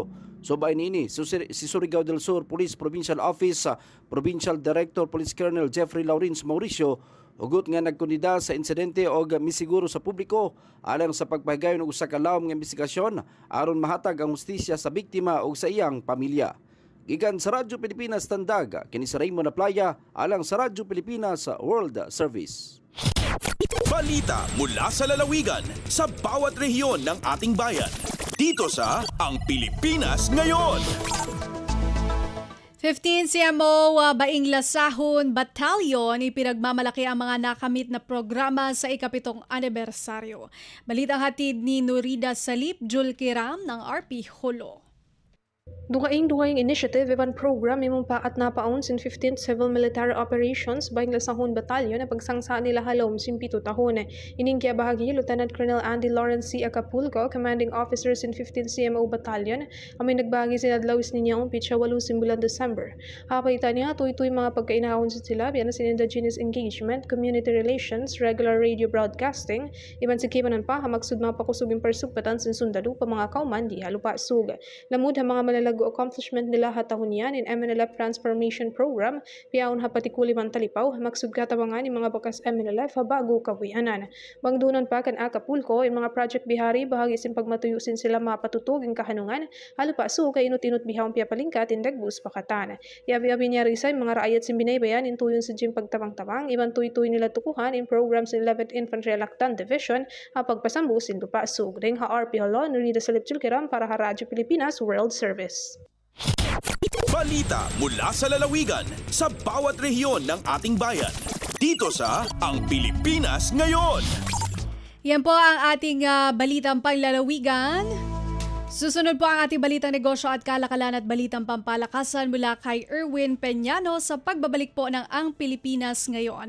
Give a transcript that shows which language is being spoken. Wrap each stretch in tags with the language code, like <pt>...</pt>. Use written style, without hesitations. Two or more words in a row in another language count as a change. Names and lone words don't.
<ceb>Subay niini si Surigao del Sur Police Provincial Office Provincial Director Police Colonel Jeffrey Lawrence Mauricio hugot nga nagkundida sa insidente o misiguro sa publiko alang sa pagpahigayon og usa ka lawom nga investigasyon aron mahatag ang hustisya sa biktima o sa iyang pamilya. Gikan sa Radyo Pilipinas Tandag, kini sa Raymond Aplaya alang sa Radyo Pilipinas World Service.</ceb> <tl>Balita mula sa lalawigan sa bawat rehiyon ng ating bayan. Dito sa Ang Pilipinas Ngayon. 15 CMO Baing Lasahon Battalion ipinagmamalaki ang mga nakamit na programa sa ikapitong anibersaryo. Balitang hatid ni Nurida Salip Julkiram ng RP Holo.</tl> <tsg>Duhaing initiative iban program imong paat na paon sin 15th Civil Military Operations Baing Lasahon Battalion na pagsangsa nila halom sin 7 tahon. Ining kaya bahagi Lieutenant Colonel Andy Lawrence C. Acapulco,</tsg> <en>Commanding Officer</en> <tsg>sin 15th CMO Battalion, amay nagbahagi sin adlawis niya ang pitsa 8 simbulan December. Hapaitan niya tuy mga pagkainahon sa sila biyan sin</tsg> <en>indigenous engagement, community relations, regular radio broadcasting,</en> <tsg>iban sa kibanan pa hamagsud mga pakusuging persupatan sin sundalo pa mga kauman di halupa sug. Lamud ha mga malalago accomplishment nila hatahon yan in MNLF Transformation Program, piyaon ha patikuli man talipaw, magsugkatabangan ng mga bakas MNLF ha bago kawianan. Bangdunan pa kan Acapulco, yung mga project bihari, bahagi sin pagmatuyusin sila mapatutog ang kahanungan, halupa so kay inut-inut bihawang piyapalingkat in dagbus pakatan. Yabi-abi niya risay mga raayat sin binaybayan in tuyon sa jim pagtabang-tabang, iban tuy-tuy nila tukuhan in programs in 11th Infantry Lactan Division, ha pagpasambu sin lupa sug. Ring ha RP Holo, Nurida Salip Julkiram para ha Radyo Pilipinas World Service.</tsg> <tl>Balita mula sa lalawigan sa bawat rehiyon ng ating bayan. Dito sa Ang Pilipinas Ngayon. Yan po ang ating balitang panglalawigan. Susunod po ang ating balitang negosyo at kalakalan at balitang pampalakasan mula kay Erwin Peñano sa pagbabalik po ng Ang Pilipinas Ngayon.</tl>